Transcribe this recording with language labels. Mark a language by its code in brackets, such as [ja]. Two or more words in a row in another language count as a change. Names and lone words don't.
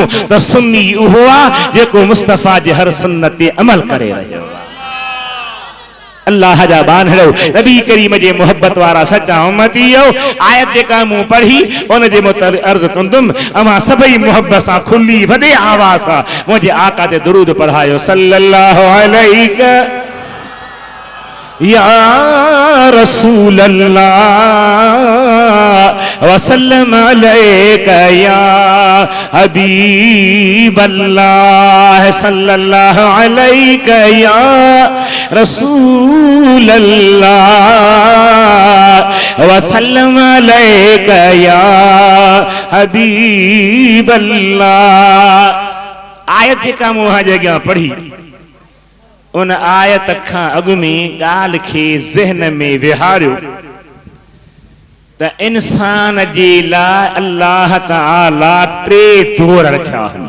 [sd] त सुन्नी उहो आहे जेको मुस्तफ़ा जे हर सुन्नत ते अमल करे रहियो अल्लाह जा बानड़ो नबी करीम जे मोहब्बत वारा सच्चा उम्मती हो आयत जेका मूं पढ़ी उन जे मुताबिक़ अर्ज़ कंदुम अमा सभई मोहब्बत सां खुली वॾे आवाज़ सां मुंहिंजे आका ते दुरूद पढ़ायो [ar] صلى الله عليه يا رسول الله وسلم عليك يا حبيب الله صلى الله عليك يا رسول الله وسلم عليك يا حبيب الله. [sd] आयत जेका मूं अॻियां पढ़ी उन आयत खां अॻु में ॻाल्हि खे ज़हन में विहारियो त इंसान जे लाइ अल्लाह ताला टे दौर रखिया आहिनि।